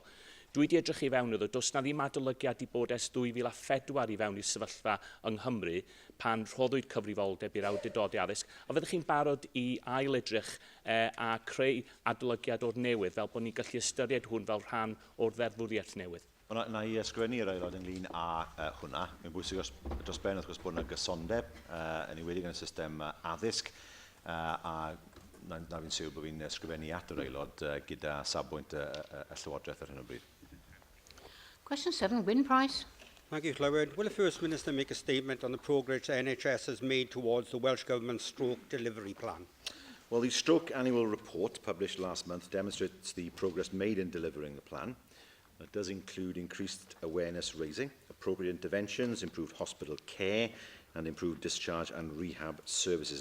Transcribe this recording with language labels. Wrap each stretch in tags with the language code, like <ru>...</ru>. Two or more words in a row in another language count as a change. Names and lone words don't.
<cy>Dwi wedi edrych I fewn iddo, does na ddim adolygiad I bod ers 2004 I fewn i'r sefyllfa yng Nghymru pan rhoddwyd cyfrifoldeb i'r awdurdodau addysg, a fyddwch chi'n barod I ail-edrych a creu adolygiad o'r newydd fel bod ni'n gallu ystyried hwn fel rhan o'r ddeddfwriaeth newydd. Na I ysgrifennu'r aelod ynglyn â hwnna. Mae'n bwysig dros ben wrth gwrs bod yna gysondeb yn enwedig yn y system addysg, a na fi'n siŵr bod fi'n ysgrifennu at yr aelod gyda safbwynt y Llywodraeth ar hyn o bryd.</cy> <en>Question 7, Wyn Price. Thank you, Llywyd. Will the First Minister make a statement on the progress the NHS has made towards the Welsh Government's stroke delivery plan? Well, the stroke annual report published last month demonstrates the progress made in delivering the plan. It does include increased awareness raising, appropriate interventions, improved hospital care, and improved discharge and rehab services.</en>